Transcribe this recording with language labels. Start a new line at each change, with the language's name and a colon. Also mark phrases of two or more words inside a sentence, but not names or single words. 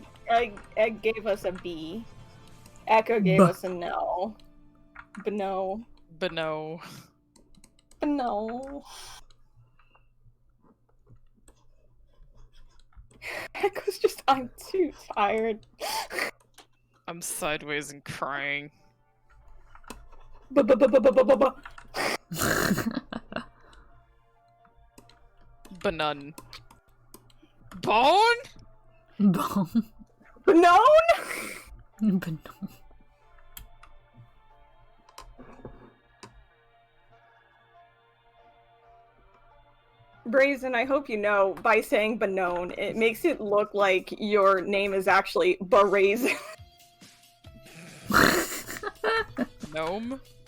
English: Egg gave us a B. Echo gave us a no. But no. But no. But no. Echo's just, I'm too tired. I'm sideways and crying. Ba-ba-ba-ba-ba-ba-ba. Banun. Bone? Bone. Banone? Bone. Brazen, I hope you know, by saying Banone, it makes it look like your name is actually Brazen. Gnome?